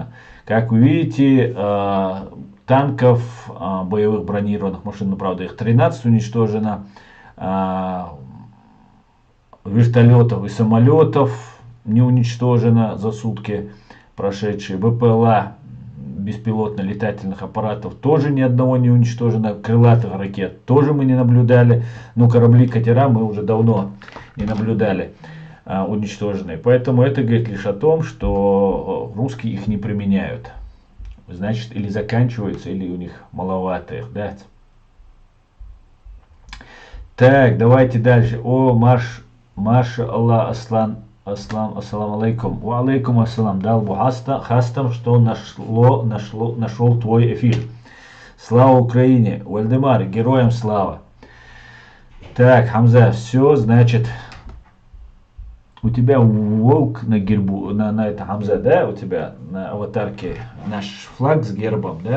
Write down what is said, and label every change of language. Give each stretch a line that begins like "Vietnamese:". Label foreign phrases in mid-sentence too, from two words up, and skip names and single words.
Russian: Как вы видите, танков, боевых бронированных машин, ну правда их 13 уничтожено, вертолетов и самолетов не уничтожено за сутки прошедшие, БПЛА, беспилотно-летательных аппаратов тоже ни одного не уничтожено, крылатых ракет тоже мы не наблюдали, но корабли, катера мы уже давно не наблюдали уничтоженные. Поэтому это говорит лишь о том, что русские их не применяют. Значит, или заканчиваются, или у них маловато их, да? Так, давайте дальше. О,
Arabic: ما شاء الله، السلام عليكم. وعليكم السلام.
Chechen: Дал хастам,
Russian: что нашел твой эфир. Слава Украине. Вальдемар, героям слава. Так, Хамза, все, значит, у тебя волк на гербу, на это, Хамза, да, у тебя на аватарке наш флаг с гербом, да?